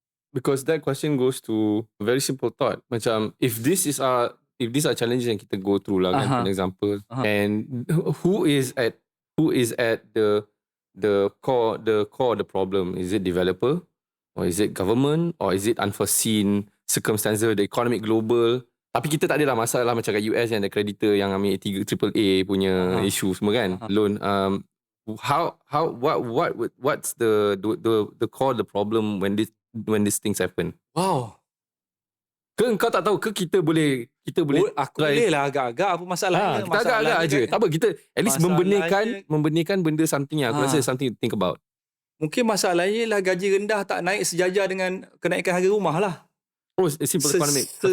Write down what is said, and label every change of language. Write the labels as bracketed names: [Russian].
[English] Because that question goes to a very simple thought. Macam if these are challenges [Malay] yang kita [English] go through [Malay] lah kan, [English] for example, and who is at the core of the problem? Is it developer, or is it government, or is it unforeseen circumstances, the economic global? [Malay] Tapi kita tak adalah masalah macam kat US yang ada creditor yang ambil AAA punya issue semua kan, loan. [English] What's the core of the problem when these things happen? Wow. [Malay] Kau tak tahu ke kita boleh Aku [English] try. [Malay] boleh lah agak-agak apa masalahnya. Kita agak-agak aje. Tak apa, kita at least membenarkan benda something yang aku rasa [English] something to think about. [Malay] Mungkin masalahnya lah gaji rendah tak naik sejajar dengan kenaikan harga rumah lah. [English] Oh, simple economic.